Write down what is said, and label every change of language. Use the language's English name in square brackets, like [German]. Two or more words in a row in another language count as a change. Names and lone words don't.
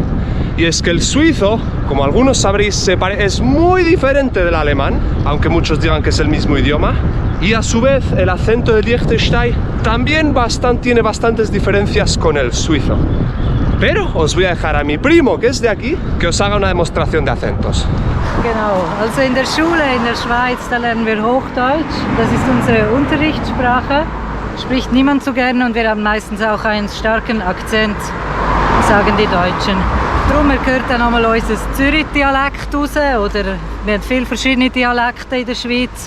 [Spanish] Y es que el suizo, como algunos sabréis, es muy diferente del alemán, aunque muchos digan que es el mismo idioma. Y a su vez el acento de Liechtenstein también tiene bastantes diferencias con el suizo. Pero os voy a dejar a mi primo, que es de aquí, que os haga una demostración de acentos. [German] Genau, also in der Schule in der Schweiz, da lernen wir Hochdeutsch. Das ist unsere Unterrichtssprache. Spricht niemand so gerne und wir haben meistens auch einen starken Akzent, sagen die Deutschen. Darum gehört dann einmal unser Zürich-Dialekt raus, oder wir haben viele verschiedene Dialekte in der Schweiz.